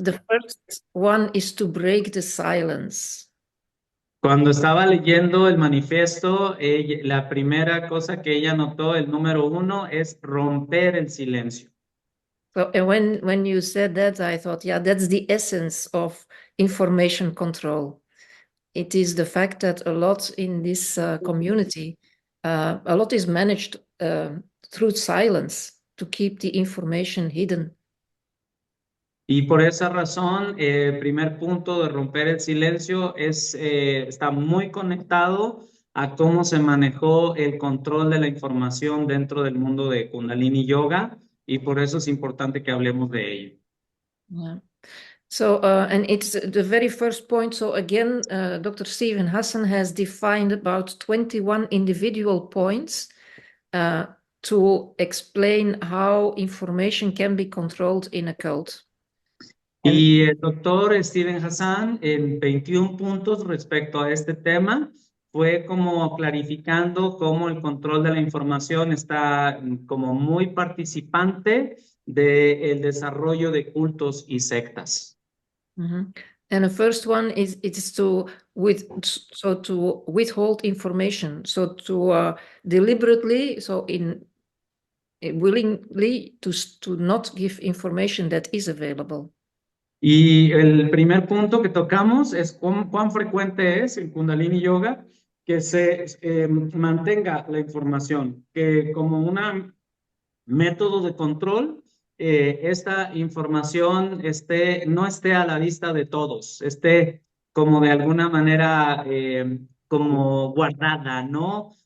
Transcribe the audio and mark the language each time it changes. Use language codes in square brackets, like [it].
[en] the first one is to break the silence. [es] Cuando estaba leyendo el manifiesto, la primera cosa que ella notó, el número 1, es romper el silencio. [en] So, and when you said that, I thought, yeah, that's the essence of information control. It is the fact that a lot in this community, a lot is managed through silence to keep the information hidden. [es] Y por esa razón, el primer punto de romper el silencio está muy conectado a cómo se manejó el control de la información dentro del mundo de Kundalini Yoga, y por eso es importante que hablemos de ello. [en] Yeah. So, and it's the very first point. So again, Dr. Steven Hassan has defined about 21 individual points to explain how information can be controlled in a cult. [es] Y el doctor Steven Hassan, en 21 puntos respecto a este tema, fue como clarificando cómo el control de la información está como muy participante del desarrollo de cultos y sectas. Mm-hmm. [en] And the first one is to withhold information, so to deliberately, so willingly to not give information that is available. [es] Y el primer punto que tocamos es cuán frecuente es en Kundalini Yoga que se mantenga la información, que como un método de control, esta información no esté a la vista de todos, esté como de alguna manera como guardada, ¿no?